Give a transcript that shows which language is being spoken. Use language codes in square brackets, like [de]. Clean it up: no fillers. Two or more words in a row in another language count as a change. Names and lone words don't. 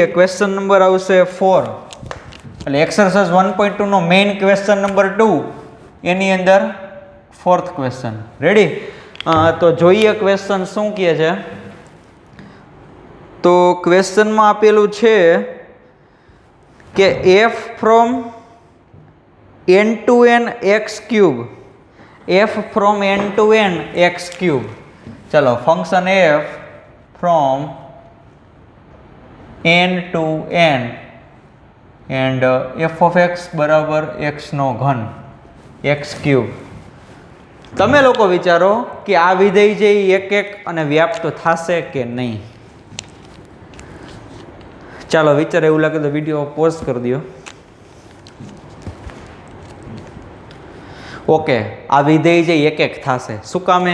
[en] question number [gu] આવશે 4, એટલે એક્સરસાઇઝ 1.2 નો [en] main question number [gu] 2, એની અંદર 4th ક્વેશ્ચન. રેડી? તો જોઈએ ક્વેશ્ચન શું કહે છે. તો ક્વેશ્ચનમાં આપેલું છે કે [en] f from n to n [gu] x³, [en] f from n to n [gu] x³. ચલો, ફંક્શન [en] f from n to n and f of x [gu] બરાબર x નો ઘન x³. તમે લોકો વિચારો કે આ વિધેય છે એ એક અને વ્યાપ્ત થશે કે નહીં. ચાલો વિચાર, એવું લાગે તો [en] video pause [gu] કરી દો. ઓકે, આ વિધેય છે એક થશે. શું કામે?